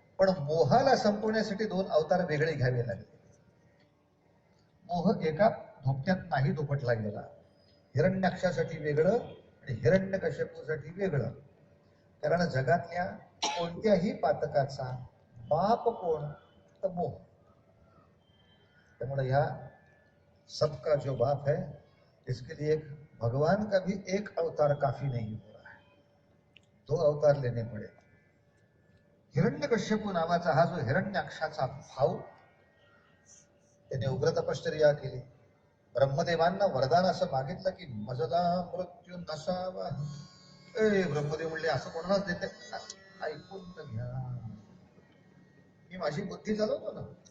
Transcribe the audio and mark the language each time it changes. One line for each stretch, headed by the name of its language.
Marathi: पण मोहाला संपवण्यासाठी 2 अवतार वेगळे घ्यावे लागले. मोह एका धोक्यात नाही दुपटला गेला. हिरण्याक्षासाठी वेगळं आणि हिरण्यकश्यपूसाठी वेगळं. कारण जगातल्या कोणत्याही पातकाचा बाप कोण तर मोह. त्यामुळे ह्या
Hindi: सबका जो बाप है इसके लिए भगवान का भी एक अवतार काफी नहीं हो रहा है, 2 अवतार लेने पड़े.
Marathi: हिरण्यकश्यपू नावाचा हा जो हिरण्याक्षाचा भाऊ, त्याने उग्र तपश्चर्या केली. ब्रह्मदेवांना वरदान असं मागितलं की मजला मृत्यू नसावा. ब्रह्मदेव म्हणले असं कोणालाच देते, ऐकून तर घ्या, मी माझी बुद्धी चालवतो ना.